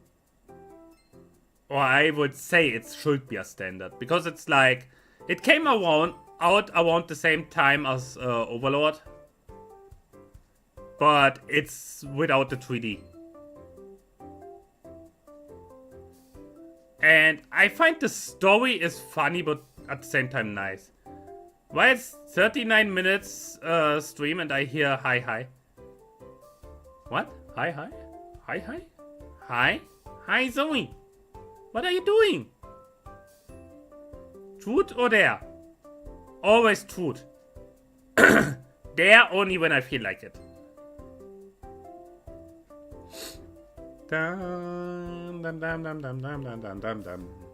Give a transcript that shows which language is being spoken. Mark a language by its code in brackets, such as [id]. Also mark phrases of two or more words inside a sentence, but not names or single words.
[en] Or I would say it should be a standard, because it's like, it came out around the same time as Overlord, but it's without the 3D. And I find the story is funny, but at the same time nice. Why it's 39 minutes stream and I hear hi hi? What? Hi hi? Hi hi? Hi? Hi Zoe! What are you doing? Truth or dare? Always truth. Dare only when I feel like it. Dum dum dum dum dum dum dum dum dum dum.